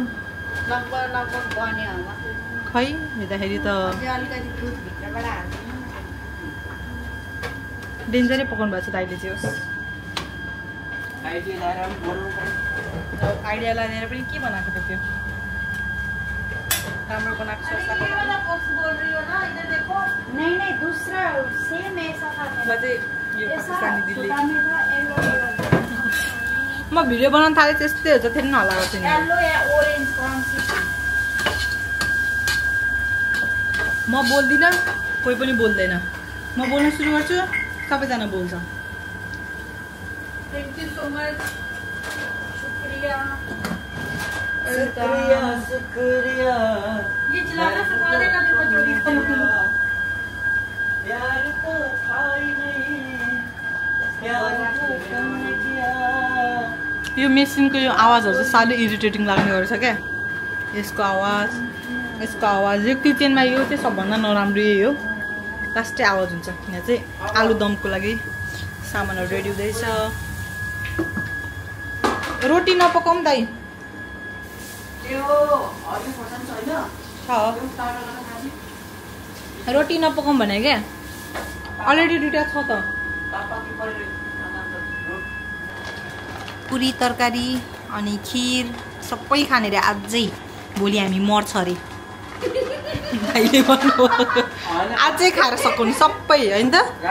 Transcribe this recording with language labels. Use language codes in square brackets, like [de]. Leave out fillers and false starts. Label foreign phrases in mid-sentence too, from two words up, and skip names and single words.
[ne] खै हेर्दाखेरि त डेन्जरै पकाउनु भएको छ दाइले चाहिँ होस् आइडिया लगाएर पनि के बनाएको त त्यो राम्रो बनाएको [hi] नहीं दूसरा सेम ऐसा था [ne] म भिडियो बनाउन थालेँ त्यस्तै हुन्छ फेरि नहलाएको थिएन म बोल्दिनँ कोही पनि बोल्दैन म बोल्न सुरु गर्छु सबैजना बोल्छ [en] thank you so much शुक्रिया [hi] शुक्रिया ये चलाना सिखा देना देखो जोड़ी प्यार तो था ही नहीं प्यार तो तुमने किया [ne] यो मेसिनको यो आवाजहरू चाहिँ साह्रै इरिटेटिङ लाग्ने गर्छ क्या यसको आवाज यो किचनमा यो चाहिँ सबभन्दा नराम्रो यही हो लास्टै आवाज हुन्छ यहाँ चाहिँ आलु दमको लागि सामानहरू रेडी हुँदैछ रोटी नपकाउँ दाइ रोटी नपकाउँ भने क्या अलरेडी दुइटा छ त पुरी तरकारी अनि खिर सबै खाने रे अझै भोलि हामी मर्छ अरे भाइले भन्नु अझै खाएर सकाउने सबै होइन त